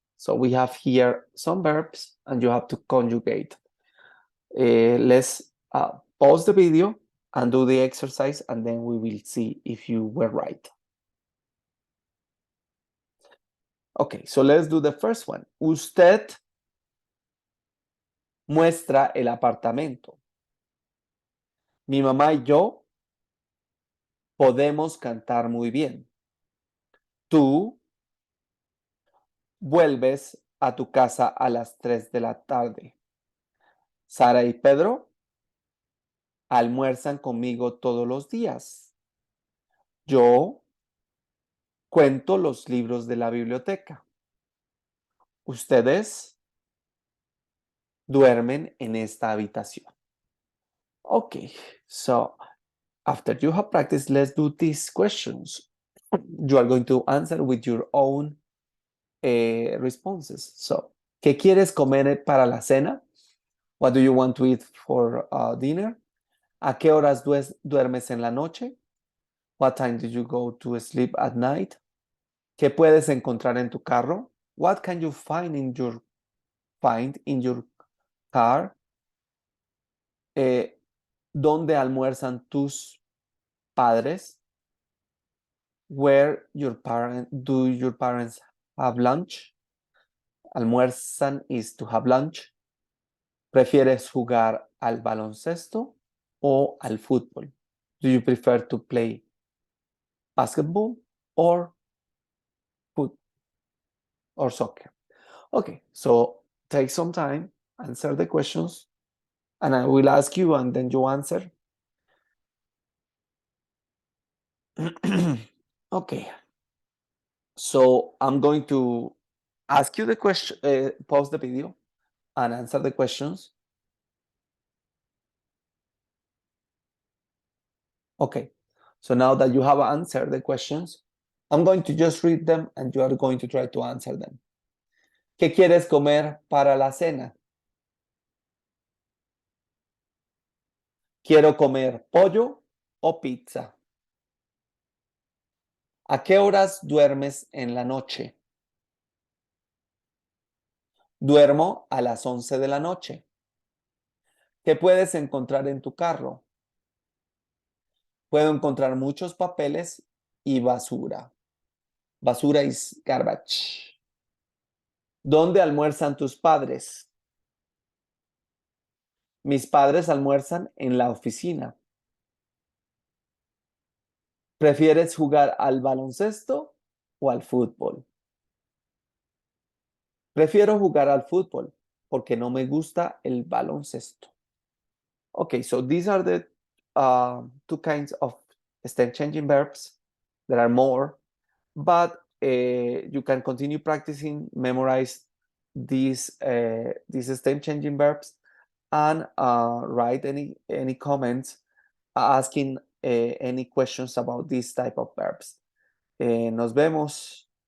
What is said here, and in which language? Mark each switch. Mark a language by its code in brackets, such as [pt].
[en] So we have here some verbs and you have to conjugate. Let's pause the video and do the exercise, and then we will see if you were right. Okay, so let's do the first one. [es] Usted muestra el apartamento. Mi mamá y yo podemos cantar muy bien. Tú vuelves a tu casa a las 3 de la tarde. Sara y Pedro almuerzan conmigo todos los días. Yo cuento los libros de la biblioteca. Ustedes duermen en esta habitación. [en] Okay, so after you have practiced, let's do these questions. You are going to answer with your own responses. [es] So, ¿qué quieres comer para la cena? [en] What do you want to eat for dinner? [es] ¿A qué horas duermes en la noche? [en] What time did you go to sleep at night? [es] ¿Qué puedes encontrar en tu carro? [en] What can you find in your car? [es] ¿Dónde almuerzan tus padres? [en] Where do your parents have lunch? Almuerzan is to have lunch. [es] ¿Prefieres jugar al baloncesto o al fútbol? [en] Do you prefer to play basketball or foot or soccer? Okay, so take some time, answer the questions, and I will ask you and then you answer. Okay. So I'm going to ask you the question, pause the video and answer the questions. Okay. So now that you have answered the questions, I'm going to just read them and you are going to try to answer them. [es] ¿Qué quieres comer para la cena? Quiero comer pollo o pizza. ¿A qué horas duermes en la noche? Duermo a las 11 de la noche. ¿Qué puedes encontrar en tu carro? Puedo encontrar muchos papeles y basura. Basura [en] is garbage. [es] ¿Dónde almuerzan tus padres? Mis padres almuerzan en la oficina. ¿Prefieres jugar al baloncesto o al fútbol? Prefiero jugar al fútbol porque no me gusta el baloncesto. [en] Okay, so these are the two kinds of stem changing verbs. There are more, but you can continue practicing, memorize these stem changing verbs, and write any comments asking any questions about this type of verbs. [es] Nos vemos.